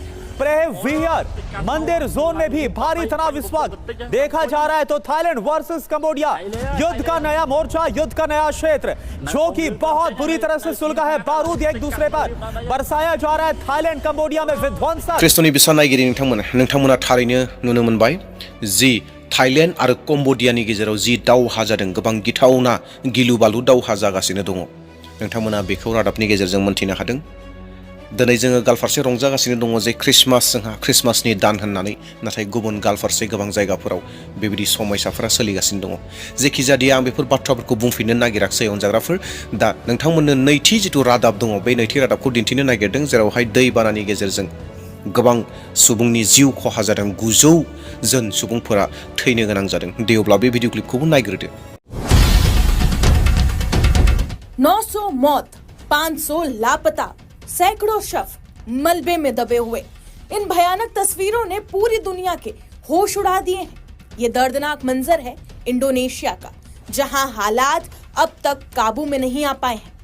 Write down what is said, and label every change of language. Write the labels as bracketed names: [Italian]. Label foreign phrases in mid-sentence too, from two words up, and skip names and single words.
[Hindi] प्रेवियर मंदिर जोन में भी भारी तनाव इस वक्त देखा जा रहा है। तो थाईलैंड वर्सेस कंबोडिया, युद्ध का नया मोर्चा, युद्ध का नया क्षेत्र, जो कि बहुत बुरी तरह से सुलगा है। बारूद एक दूसरे पर बरसाया जा रहा है। थाईलैंड कंबोडिया में विध्वंस। [Bodo] क्रिस्टोनि बिसा नायगिरि नोंथांमोना थारैनो नुनो मोनबाय जि थाईलैंड आरो कम्बोडियानि गेजेराव जि दावहा जादों, गोबां गिथावना गिलु बालु दावहा जागासिनो दङ। नोंथांमोना बेखौ रादाबनि गेजेरजों मोनथिनो हादों। दिनै जोङो गालफारसे रंजागासिनो दङ जे जोंहा क्रिसमासनि दान होननानै, नाथाय गुबुन गालफारसे गोबां जायगाफोराव बेबायदि समयसाफोरा सोलिगासिनो दङ। जेखिजाया आं बेफोर बाथ्राफोरखौ बुंफिननो नागिराखै अनजाग्राफोर। दा नोंथांमोननो नैथि जिथु रादाब दङ, बे नैथि रादाबखौ दिन्थिनो नागिरदों, जेरावहाय दैबानानि गेजेरजों गोबां सुबुंनि जिउ खहा जादों। 900 जन सुबुंफोरा थैनो गोनां जादों। दे अब्ला बे भिडिअ क्लिपखौबो नायग्रोदो। [Hindi] 900 मौत, 500 लापता, सैकड़ों शव मलबे में दबे हुए। इन भयानक तस्वीरों ने पूरी दुनिया के होश उड़ा दिए हैं। ये दर्दनाक मंजर है इंडोनेशिया का, जहां हालात अब तक काबू में नहीं आ पाए हैं।